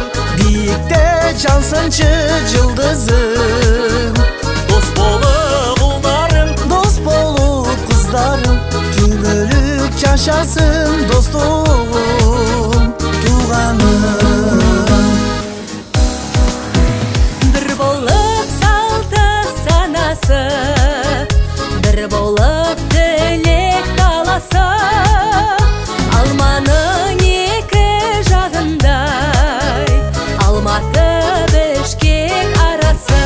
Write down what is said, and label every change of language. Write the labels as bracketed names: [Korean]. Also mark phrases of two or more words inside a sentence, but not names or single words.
[Kyrgyz] бийикте жансынчы жылдызым. дос болуп улдарым, Дос болуп кыздарым, түбөлүк жашасын достугум, тууганым. [Kazakh] Бір болып салты санасы, бір болып тілек таласы, алманың екі жағындай, Алматы Бішкек арасы.